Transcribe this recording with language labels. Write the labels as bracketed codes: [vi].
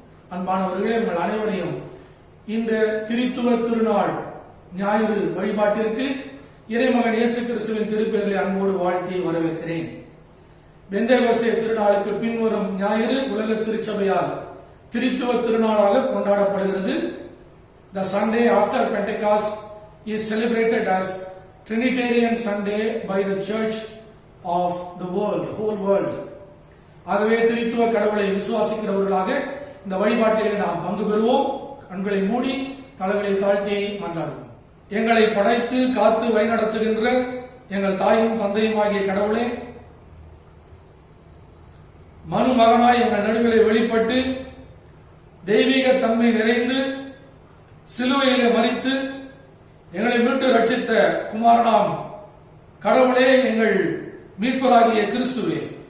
[ta] அன்பானவர்களே, உங்கள் அனைவரையும் இந்த திரித்துவ திருநாள் ஞாயிறு வழிபாட்டிற்கு இறைமகன் இயேசு கிறிஸ்துவின் திருப்பெயரில் அன்போடு வாழ்த்தி வரவேற்கிறேன். பெந்தேகோஸ்தே திருநாளுக்கு பின்வரும் ஞாயிறு உலக திருச்சபையால் திரித்துவ திருநாளாக கொண்டாடப்படுகிறது. [en] The Sunday after Pentecost is celebrated as Trinitarian Sunday by the Church of the world, whole world. [ta] ஆகவே திரித்துவ கடவுளை விசுவாசிக்கிறவர்களாக இந்த வழிபாட்டிலே நாம் பங்கு பெறுவோம். கண்களை மூடி தலைகளை தாழ்த்தி மன்றாடுவோம். எங்களை படைத்து காத்து வழிநடத்துகின்ற எங்கள் தாயும் தந்தையும் ஆகிய கடவுளே, மனு மகனாய் எங்கள் நடுவிலே வெளிப்பட்டு தெய்வீக தன்மை நிறைந்து சிலுவையிலே மரித்து எங்களை மீட்டு ரட்சித்த குமாரனாம் கடவுளே, எங்கள் மீட்பராகிய கிறிஸ்துவே,